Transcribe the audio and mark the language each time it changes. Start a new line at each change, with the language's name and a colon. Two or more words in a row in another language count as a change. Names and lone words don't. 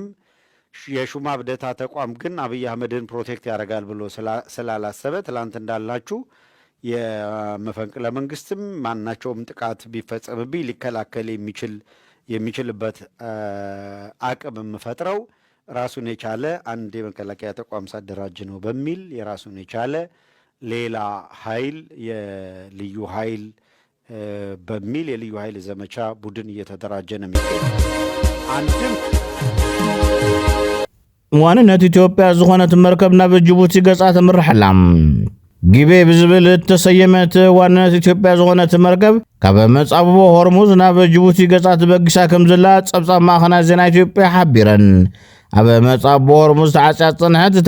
Amharic: የሹማ ብደታ ተቋም ግን አብይ አህመድን ፕሮቴክት ያደርጋል ብሎ ስላላሰበ ትላንት እንዳላችሁ የመፈንቅለ መንግስትም ማናቸውም ጥቃት ቢፈጸምብኝ ሊከላከል የሚችልበት አቅም የምፈጥረው ራሱን የቻለ አንድ የመከላከያ ተቋም ሳደራጅ ነው በሚል የራሱን የቻለ ሌላ ኃይል የልዩ ኃይል በሚል የልዩ ኃይል ዘመቻ ቡድን እየተደራጀ ነው የሚገኘው። አንድም
Tigrinya: ዋንነት ኢትዮጵያ ዝኾነት መርከብ ናብ ጅቡቲ ገጻ ትምርሕላም ጊቤ ብዝብል ተሰየመት ዋንነት ኢትዮጵያ ዝኾነት መርከብ ካብ መጻብቦ ሆርሙዝ ናብ ጅቡቲ ገጻ ትበግሳ ከም ዘላ ጸብጻብ ማእኸናት ዜና ኢትዮጵያ ሓቢረን ኣብ መጻብቦ ሆርሙዝ ተዓጽያ ጽንሐት እታ